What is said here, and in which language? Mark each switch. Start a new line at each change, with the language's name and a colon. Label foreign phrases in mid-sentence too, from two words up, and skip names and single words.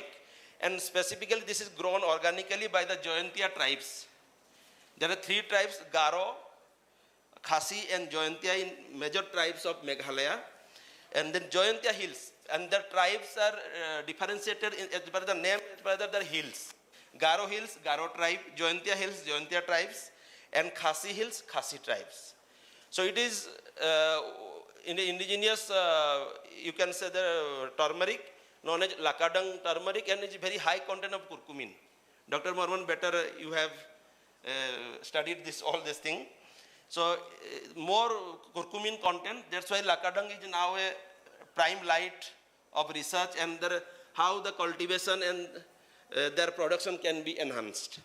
English: And specifically this is grown organically by the Joyantia tribes. There are 3 tribes, Garo, Khasi and Joyantia, in major tribes of Meghalaya. And then Joyantia hills. And the tribes are differentiated as per the name, as per their hills. Garo hills, Garo tribe, Joyantia hills, Joyantia tribes, and Khasi hills, Khasi tribes. So it is in the indigenous, you can say the turmeric, known as Lakadang turmeric, and it's very high content of curcumin. Dr. Morvan, better you have studied all this thing. So more curcumin content, that's why Lakadang is now a prime light of research, and how the cultivation and their production can be enhanced.